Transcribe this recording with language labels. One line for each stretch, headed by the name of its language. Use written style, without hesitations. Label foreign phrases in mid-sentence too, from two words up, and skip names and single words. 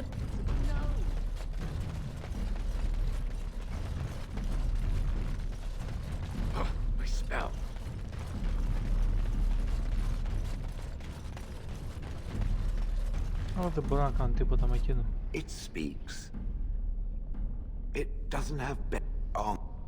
English: No. Oh, my spell.
Greek: Αλλά δεν μπορώ να κάνω τίποτα με εκείνο.
English: It speaks. It doesn't have arm.